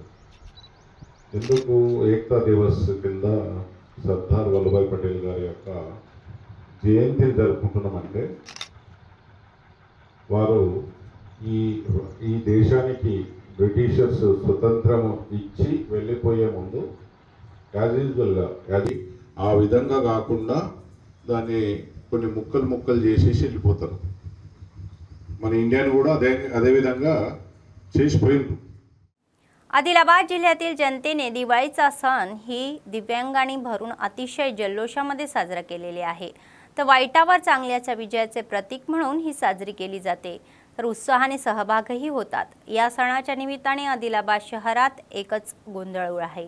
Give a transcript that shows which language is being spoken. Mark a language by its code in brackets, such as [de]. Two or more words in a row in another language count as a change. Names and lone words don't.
[te] ఎందుకు ఏకతా దివస్ కింద సర్దార్ వల్లభాయ్ పటేల్ గారి యొక్క జయంతిని జరుపుకుంటున్నామంటే వారు ఈ దేశానికి బ్రిటిషర్స్ స్వతంత్రం ఇచ్చి వెళ్ళిపోయే ముందు [en] as usualగా [te] అది ఆ విధంగా కాకుండా దాన్ని కొన్ని ముక్కలు చేసేసి వెళ్ళిపోతారు. మన इंडियाने కూడా అదే విధంగా చేసిపోయింది. [mr] आदिलाबाद जिल्ह्यातील जनतेने दिवाळीचा सण ही दिव्यांगांनी भरून अतिशय जल्लोषामध्ये साजरा केलेले आहे. तर वाईटावर चांगल्याच्या विजयाचे प्रतीक म्हणून ही साजरी केली जाते. तर उत्साहाने सहभागही होतात. या सणाच्या निमित्ताने आदिलाबाद शहरात एकच गोंधळ आहे.